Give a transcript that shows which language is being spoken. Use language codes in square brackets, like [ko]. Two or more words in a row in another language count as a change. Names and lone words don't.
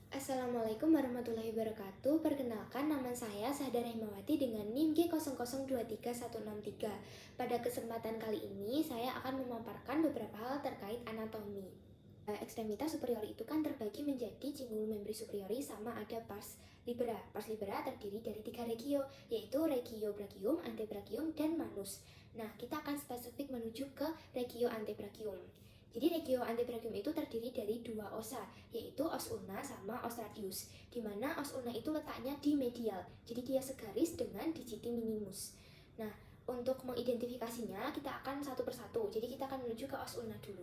[ar] السلام عليكم ورحمة الله وبركاته. [id] Perkenalkan, nama saya Sahda Rahmawati dengan NIM G00236163. Pada kesempatan kali ini, saya akan memaparkan beberapa hal terkait anatomi. Ekstremitas superior itu kan terbagi menjadi [la] cingul membri superiori [id] sama ada [la] pars libera. Pars libera [id] terdiri dari 3 regio, yaitu [la] regio brachium, antebrachium, [id] dan manus. Nah, kita akan spesifik menuju ke [la] regio antebrachium. [id] Jadi [la] regio antebrachium [id] itu terdiri dari 2 osa, yaitu [la] os ulna [id] sama [la] os radius, [id] di mana [la] os ulna [id] itu letaknya di medial, jadi dia segaris dengan [la] digiti minimus. [id] Nah, untuk mengidentifikasinya kita akan satu persatu, jadi kita akan menuju ke [la] os ulna [id] dulu.